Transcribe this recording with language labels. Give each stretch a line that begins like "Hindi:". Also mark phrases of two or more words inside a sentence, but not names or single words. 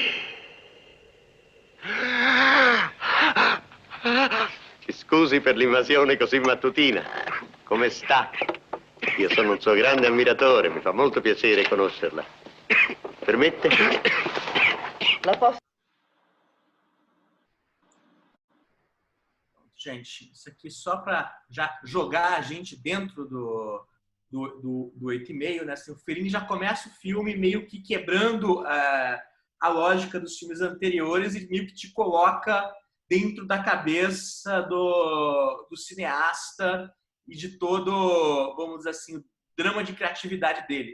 Italian: Scusi per l'invasione così mattutina. Come sta? Io sono un suo grande ammiratore, mi fa molto piacere conoscerla. Permette? La posso...
Portuguese: Gente, isso aqui só para já jogar a gente dentro do 8,5, né? Assim, o Fellini já começa o filme meio que quebrando a lógica dos filmes anteriores e meio que te coloca dentro da cabeça do cineasta e de todo, vamos dizer assim, o drama de criatividade dele.